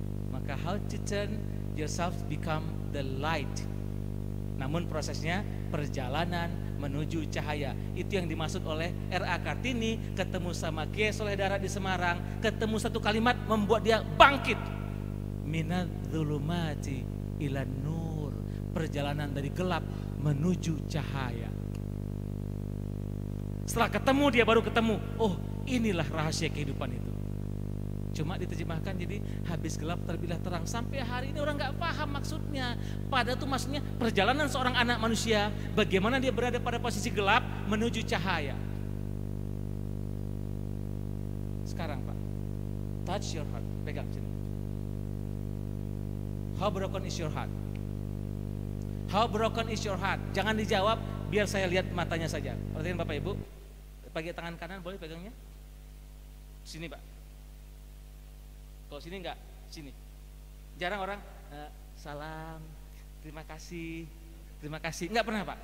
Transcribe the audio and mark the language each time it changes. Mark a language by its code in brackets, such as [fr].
[en] Maka how to turn yourself become the light. [id] Namun prosesnya perjalanan menuju cahaya. Itu yang dimaksud oleh R.A. Kartini. Ketemu sama Kiai Soleh Darat di Semarang, ketemu satu kalimat membuat dia bangkit. [ar] Minadz-dzulumati ilan nur. [id] Perjalanan dari gelap menuju cahaya. Setelah ketemu dia baru ketemu, oh inilah rahasia kehidupan itu. Cuma diterjemahkan jadi habis gelap terbitlah terang. Sampai hari ini orang nggak paham maksudnya. Padahal itu maksudnya perjalanan seorang anak manusia, bagaimana dia berada pada posisi gelap menuju cahaya. Sekarang Pak, [en] touch your heart, [id] pegang sini. [en] How broken is your heart? How broken is your heart? [id] Jangan dijawab, biar saya lihat matanya saja. Perhatikan Bapak Ibu, pakai tangan kanan boleh pegangnya? Sini Pak. Kalau sini enggak, sini. Jarang orang salam, terima kasih, enggak pernah Pak.